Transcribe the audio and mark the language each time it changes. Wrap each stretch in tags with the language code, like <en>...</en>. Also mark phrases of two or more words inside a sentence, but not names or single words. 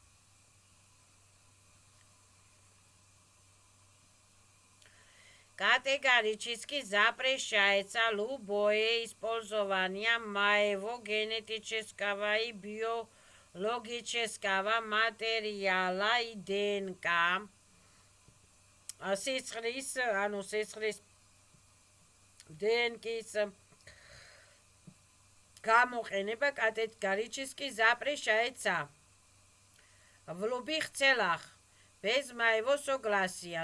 <ru>Категорически запрещается любое использование моего генетического и биологического материала и ДНК.</ru> <ka>Сисხლის, ანუ სისხლის ДНК-ის გამოყენება</ka> <ru>категорически запрещается в любых целях без моего согласия.</ru>